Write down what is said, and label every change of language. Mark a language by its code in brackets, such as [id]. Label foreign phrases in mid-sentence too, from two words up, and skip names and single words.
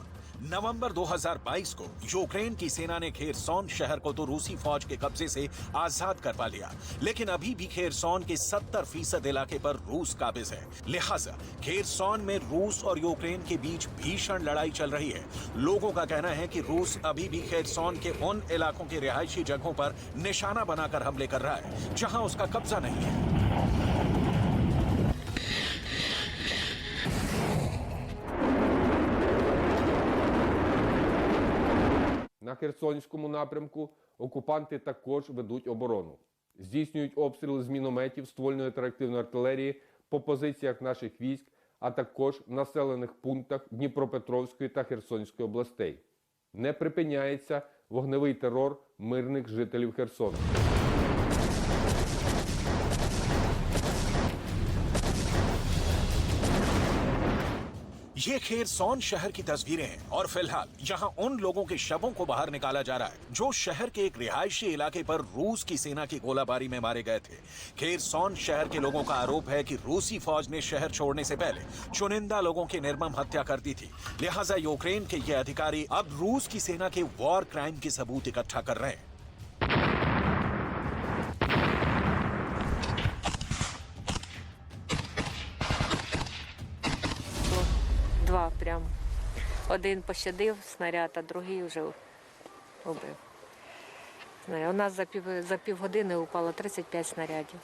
[hi] नवंबर 2022 को यूक्रेन की सेना ने खेरसोन शहर को तो रूसी फौज के कब्जे से आजाद करवा लिया, लेकिन अभी भी खेरसोन के 70% इलाके पर रूस काबिज है। लिहाजा खेरसोन में रूस और यूक्रेन के बीच भीषण लड़ाई चल रही है। लोगों का कहना है कि रूस अभी भी खेरसोन के उन इलाकों के रिहायशी जगहों पर निशाना बनाकर हमले कर रहा है जहां उसका कब्जा नहीं है। [uk] На Херсонському напрямку окупанти також ведуть оборону. Здійснюють обстріли з мінометів, ствольної та реактивної артилерії по позиціях наших військ, а також в населених пунктах Дніпропетровської та Херсонської областей. Не припиняється вогневий терор мирних жителів Херсона. [hi] ये खेरसोन शहर की तस्वीरें हैं और फिलहाल यहाँ उन लोगों के शवों को बाहर निकाला जा रहा है जो शहर के एक रिहायशी इलाके पर रूस की सेना की गोलाबारी में मारे गए थे। खेरसोन शहर के लोगों का आरोप है कि रूसी फौज ने शहर छोड़ने से पहले चुनिंदा लोगों की निर्मम हत्या कर दी थी। लिहाजा यूक्रेन के ये अधिकारी अब रूस की सेना के [en] war crime [hi] के सबूत इकट्ठा कर रहे हैं। [uk] Два прям. Один пощадив снаряд, а другий вже убив. У нас за півгодини упало 35 снарядів.